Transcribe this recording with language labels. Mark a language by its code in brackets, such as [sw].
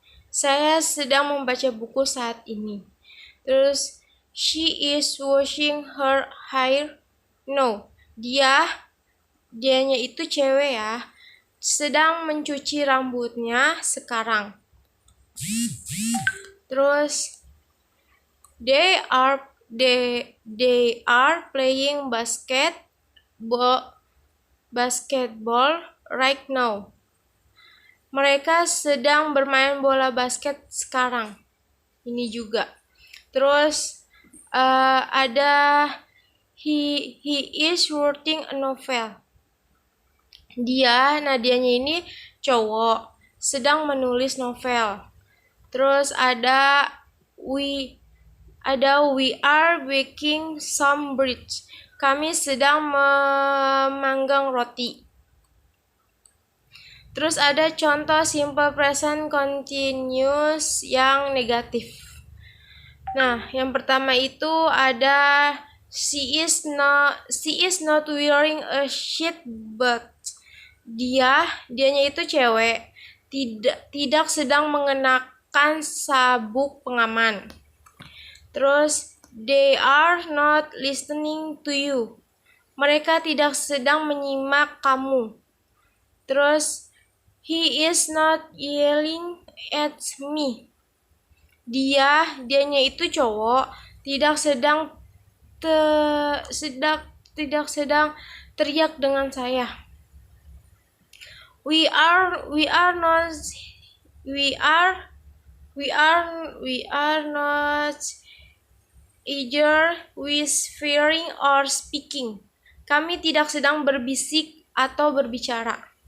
[id] Saya sedang membaca buku saat ini. Terus [en] she is washing her hair. [id] No, dianya itu cewek ya, sedang mencuci rambutnya sekarang. Terus [en] they are playing basketball right now. [id] Mereka sedang bermain bola basket sekarang. Ini juga. Terus ada [en] he is writing a novel. [id] Dianya ini cowok, sedang menulis novel. Terus [en] we are baking some bread. [id] Kami sedang memanggang roti. Terus ada contoh simple present continuous yang negatif. Nah, yang pertama itu ada [en] she is not wearing a shirt, but [id] dianya itu cewek, tidak sedang mengenakan sabuk pengaman. Terus [en] they are not listening to you. [id] Mereka tidak sedang menyimak kamu. Terus [en] he is not yelling at me. [id] Dianya itu cowok, tidak sedang teriak dengan saya. [en] We are not either whispering or speaking. [id] Kami tidak sedang berbisik atau berbicara.